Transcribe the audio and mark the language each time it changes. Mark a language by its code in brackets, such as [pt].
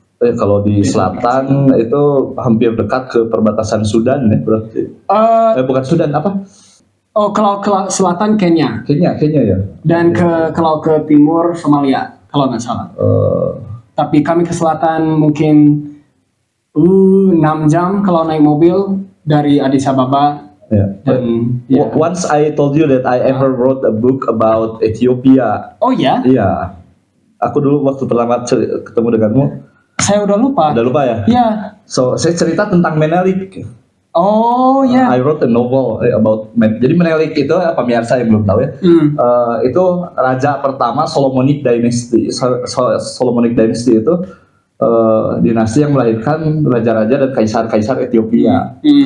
[id] Kalau di selatan itu hampir dekat ke perbatasan Sudan ya berarti. Bukan Sudan apa? Oh, kalau ke selatan Kenya. Kenya ya. Dan kalau ke timur Somalia kalau nggak salah. Tapi kami ke selatan mungkin 6 jam kalau naik mobil dari Addis Ababa. Dan [en] Once I told you that I ever wrote a book about Ethiopia. [id] Oh ya? Iya. Aku dulu waktu pertama ketemu denganmu. Saya udah lupa. Udah lupa ya? Iya. So, saya cerita tentang Menelik. Oh ya. [en] I wrote a novel about [id] jadi Menelik itu pemirsa yang belum tahu ya. Itu raja pertama Solomonic Dynasty. Solomonic Dynasty itu dinasti yang melahirkan raja-raja dan kaisar-kaisar Ethiopia.